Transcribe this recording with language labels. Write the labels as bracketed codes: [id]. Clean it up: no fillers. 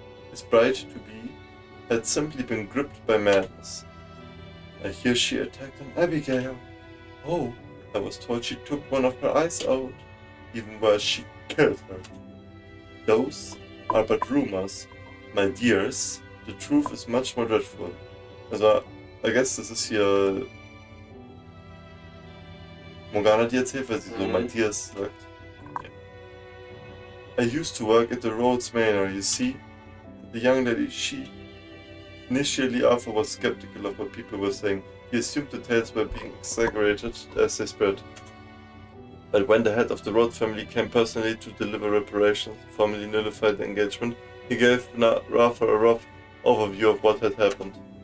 [en] His bride-to-be had simply been gripped by madness. I hear she attacked an Abigail. Oh, I was told she took one of her eyes out, even while she killed her. Those are but rumors, my dears. The truth is much more dreadful. [de] Also, [en] I guess [de] das ist hier Morgana, die erzählt, weil sie so [en] my dears [de] sagt. [en] Okay. I used to work at the Rhodes Manor, you see. The young lady, Initially, Arthur was skeptical of what people were saying. He assumed the tales were being exaggerated as they spread. But when the head of the Rhodes family came personally to deliver reparations, formally nullified the engagement, he gave Arthur a rough overview of what had happened.